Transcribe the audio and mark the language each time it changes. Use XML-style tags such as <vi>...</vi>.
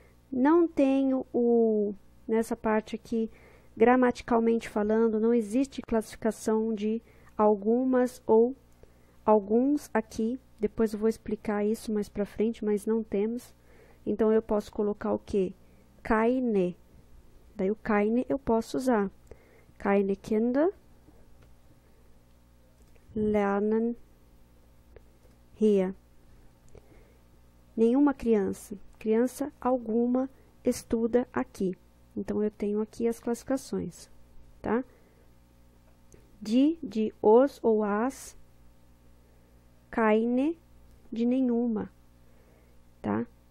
<pt>Não tenho nessa parte aqui, gramaticalmente falando, não existe classificação de algumas ou alguns aqui. Depois eu vou explicar isso mais pra frente, mas não temos. Então, eu posso colocar o quê? Keine. Daí, o keine eu posso usar.</pt> <de>Keine Kinder lernen hier.</de> <pt>Nenhuma criança. Criança alguma estuda aqui. Então, eu tenho aqui as classificações, tá? De os ou as. Keine, de nenhuma, tá?</pt>